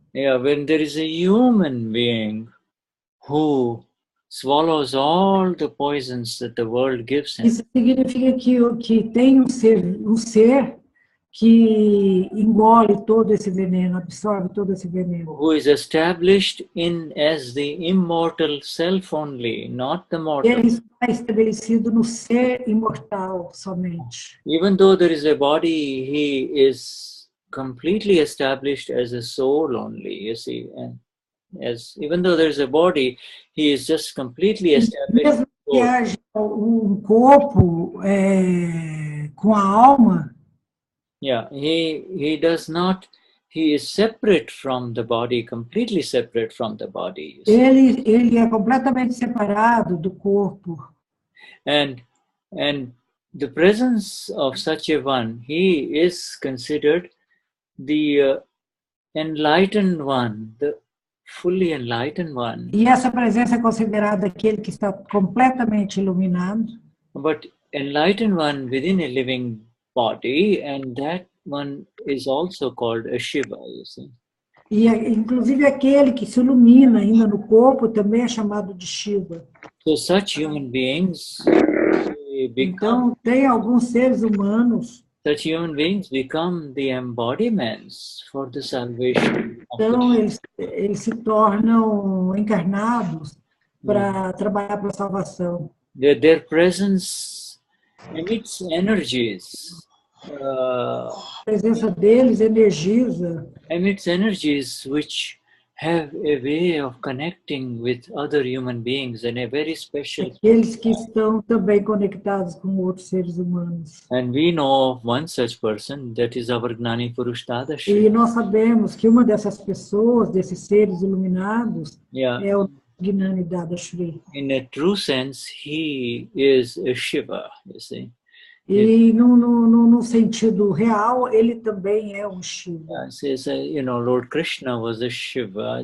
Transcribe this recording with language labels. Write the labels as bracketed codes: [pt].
[en] when there is a human being who swallows all the poisons that the world gives him. [pt] Isso significa que tem um ser que engole todo esse veneno, absorve todo esse veneno. [en] Who is established as the immortal self only, not the mortal. [pt] Ele está estabelecido no ser imortal somente. [en] Even though there is a body, he is completely established as a soul only, you see. And even though there is a body, he is just completely established. [pt] Mesmo que haja corpo com a alma, [en] yeah, he does not. He is separate from the body, completely separate from the body. [pt] Ele é completamente separado do corpo. [en] And the presence of such a one, he is considered the enlightened one, the fully enlightened one. [pt] E essa presença é considerada aquele que está completamente iluminado. [en] But enlightened one within a living body, and that one is also called a Shiva, you see. [pt] E inclusive aquele que se ilumina ainda no corpo também é chamado de Shiva. [en] So such human beings [pt] então tem alguns seres humanos. [en] Such human beings become the embodiments for the salvation. [pt] Então eles se tornam encarnados para trabalhar para a salvação. [en] Their presence emits energies. [pt] A presença deles energiza. [en] Emits energies which have a way of connecting with other human beings in a very special. [pt] Aqueles que estão também conectados com outros seres humanos. [en] And we know of one such person, that is our Gnani Purush Dadashri. [pt] E nós sabemos que uma dessas pessoas, desses seres iluminados, é o Gnani Dadashri. [en] In a true sense, he is a Shiva, you see. [pt] E no sentido real, ele também é um Shiva. [en] Says, Lord Krishna was a Shiva,